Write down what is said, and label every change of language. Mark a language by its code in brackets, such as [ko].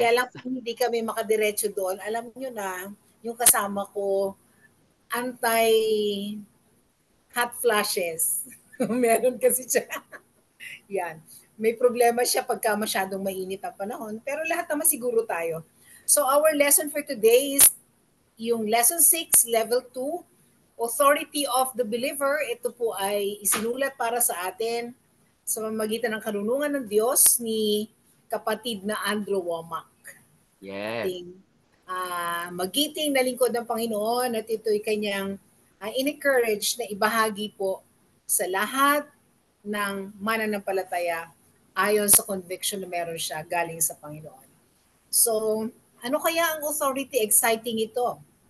[en] Yes. [tl] lang hindi kami makadiretso doon. Alam niyo na, yung kasama ko, anti hot flashes. Meron kasi siya. Yan. May problema siya pagka masyadong mainit ang panahon. Pero lahat naman siguro tayo. [en] So our lesson for today is [tl] yung [en] lesson 6, level 2, authority of the believer. [tl] Ito po ay isinulat para sa atin sa pamamagitan ng karunungan ng Diyos ni kapatid na Andrew Womack. [en] Yes. [tl] Ating magiting na lingkod ng Panginoon at ito'y kanyang in-encourage na ibahagi po sa lahat ng mananampalataya ayon sa conviction na meron siya galing sa Panginoon. So, ano kaya ang authority? Exciting ito.